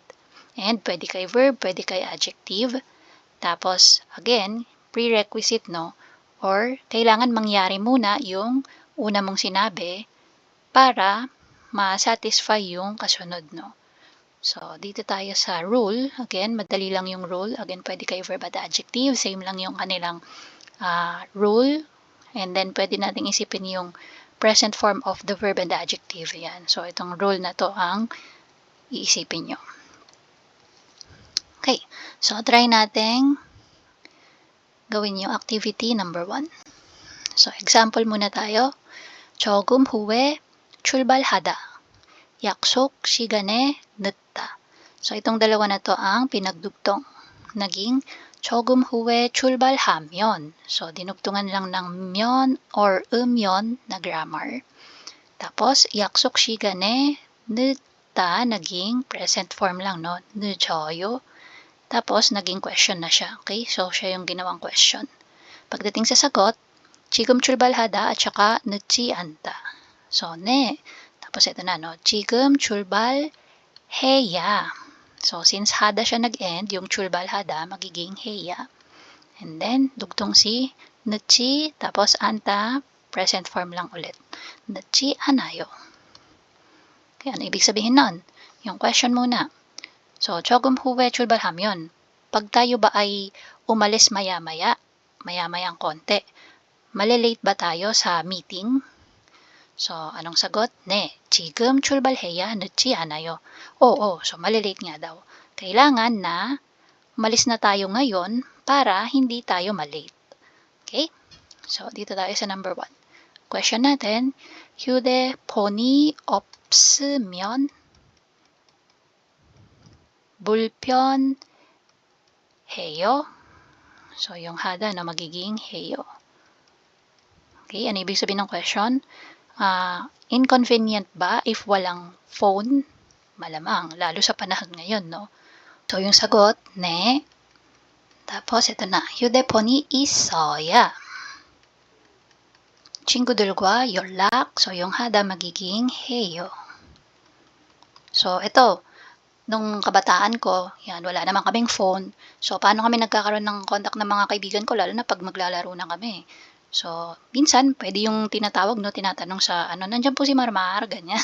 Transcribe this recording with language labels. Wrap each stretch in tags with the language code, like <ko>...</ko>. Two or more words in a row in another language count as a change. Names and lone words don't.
<tl>And pwede kay verb, pwede kay adjective. Tapos, again, prerequisite, no, or kailangan mangyari muna yung una mong sinabi para ma-satisfy yung kasunod, no. So, dito tayo sa rule. Again, madali lang yung rule. Again, pwede kay verb at adjective. Same lang yung kanilang rule.</tl> <en>And then,</en> <tl>pwede natin isipin yung</tl> <en>present form of the verb and the adjective.</en> <tl>Yan. So, itong rule na to ang iisipin nyo. Okay. So, try natin gawin yung activity number 1. So, example muna tayo.</tl> <ko>조금 후에 출발하다. 약속 시간에 늦다.</ko> <tl>So, itong dalawa na to ang pinagdugtong. Naging</tl> <ko>조금 후에 출발하면.</ko> <tl>So, dinugtungan lang ng 면 or 음연 na grammar. Tapos,</tl> <ko>약속 시간에 늦다.</ko> <tl>Naging</tl> <en>present form</en> <tl>lang, no?</tl> <ko>늦어요.</ko> <tl>Tapos, naging question na siya. Okay? So, siya yung ginawang question. Pagdating sa sagot,</tl> <ko>지금 출발하다</ko> <tl>at saka</tl> <ko>늦지 않다.</ko> <tl>So, ne. Tapos, ito na, no?</tl> <ko>지금 출발해야.</ko> <tl>So, since hada siya nag-end, yung 출발하다 magiging 해야.</tl> <en>And then,</en> <tl>dugtong si 늦지, tapos anta,</tl> <en>present form</en> <tl>lang ulit.</tl> <ko>늦지 않아요.</ko> <tl>Okay, ano ibig sabihin nun? Yung question muna. So,</tl> <ko>조금 후에 출발하면,</ko> <tl>pag tayo ba ay umalis maya-maya ang konti, malilate ba tayo sa meeting? So, anong sagot?</tl> <ko>Ne, 지금 출발해야 늦지 않아요.</ko> <tl>Oo, so malilate nga daw. Kailangan na umalis na tayo ngayon para hindi tayo malate. Okay? So, dito tayo sa number 1. Question natin,</tl> <ko>휴대폰이 없으면 불편해요.</ko> <tl>So, yung hada na magiging heyo. Okay, ano ibig sabihin ng question? Inconvenient ba if walang phone? Malamang, lalo sa panahon ngayon, no? So, yung sagot, ne. Tapos, ito na,</tl> <ko>휴대폰이 있어야. 친구들과 연락.</ko> <tl>So, yung hada magiging heyo. So, ito, nung kabataan ko, yan, wala naman kaming phone. So, paano kami nagkakaroon ng contact ng mga kaibigan ko, lalo na pag maglalaro na kami. So, minsan, pwede yung tinatawag, no, tinatanong sa, nandiyan po si Marmar, ganyan.</tl>